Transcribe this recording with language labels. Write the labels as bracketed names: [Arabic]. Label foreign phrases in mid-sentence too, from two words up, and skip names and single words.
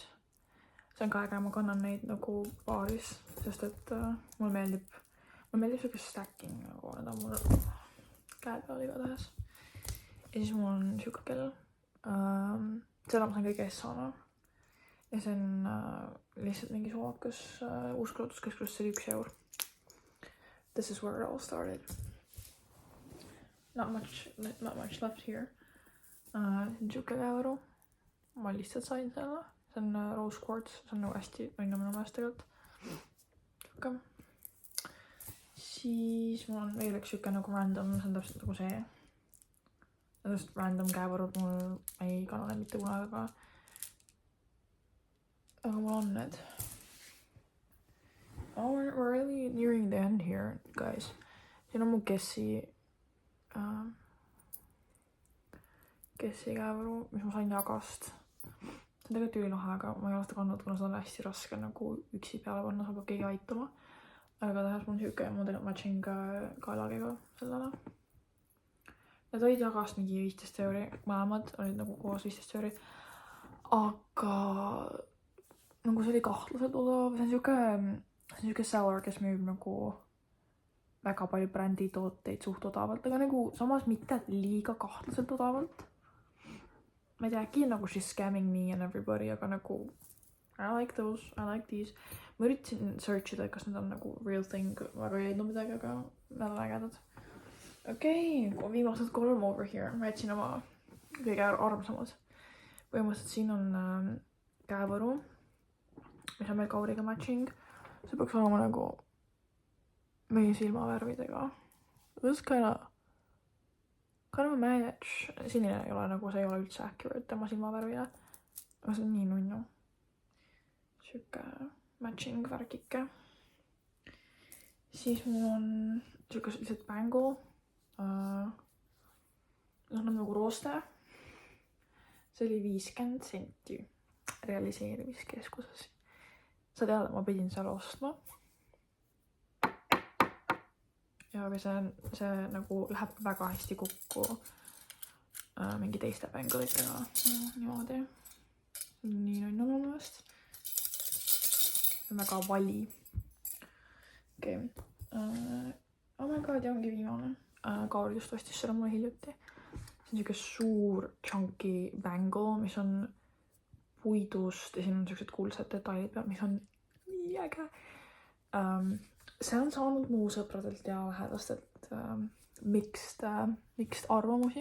[Estonian] See on ka äge, ma kannan neid nagu paaris, sest et mulle meeldib siuke stacking, nagu need on mul käe peal igatahes. Ja siis mul on siuke kell. Seda ma sain kõige S-ana. Ja see on lihtsalt mingi soovakas uuskulutuskeskus, see oli €1. [English] This is where it all started. Not much left here. [Estonian] See on siuke käevaru. Ma lihtsalt sain selle. See on [English] rose quartz, [Estonian] see on nagu hästi õnne minu meelest tegelikult. Siuke. Siis mul on veel üks siuke nagu random, see on täpselt nagu see. [English] Just random [Estonian] käevarud, mul ei kanna need mitte kunagi, aga mul on need. [English] Oh, we're really nearing the end here, guys. [Estonian] Siin on mu Kessi käevaru, mis ma sain Jagast. See on tegelikult ülilahe, aga ma ei ole seda kandnud, kuna seda on hästi raske nagu üksi peale panna, saab keegi aitama. Aga tahas mul siuke [English] model matching [Estonian] kaelagiga sellele. Need olid Jagast mingi €15, mõlemad olid nagu koos €15. Aga nagu see oli kahtlaselt odav, see on siuke seller, kes müüb nagu väga palju bränditooteid suht odavalt, aga nagu samas mitte liiga kahtlaselt odavalt. Ma ei tea, äkki nagu [English] she's scamming me and everybody, [Estonian] aga nagu [English] I like those, I like these. [Estonian] Ma üritasin search ida, kas need on nagu [English] real thing, [Estonian] väga ei leidnud midagi, aga nad on ägedad. Okei, viimased 3 [English] over here. [Estonian] Ma jätsin oma kõige armsamad. Põhimõtteliselt siin on käevaru, mis on meil kauriga matching. See peaks olema nagu meie silmavärvidega. [English] This kind of a match. [Estonian] Sinine ei ole nagu, see ei ole üldse accurate tema silmavärvile. Aga see on nii nunnu. Siuke matching värkike. Siis mul on siuke lihtsalt bängu. See on nagu rooste. See oli 50 senti realiseerimiskeskuses. Sa tead, et ma pidin seal ostma. Ja see nagu läheb väga hästi kokku mingi teiste bängulitega. Niimoodi. Nii on oma meelest. See on väga vali. Okei. [English] Oh my god, [Estonian] ja ongi viimane. Kaur just ostis selle mulle hiljuti. See on siuke suur [English] chunky bangle, [Estonian] mis on puidust ja siin on siuksed kuldsed detailid peal, mis on nii äge. See on saanud mu sõpradelt ja lähedastelt mixed arvamusi.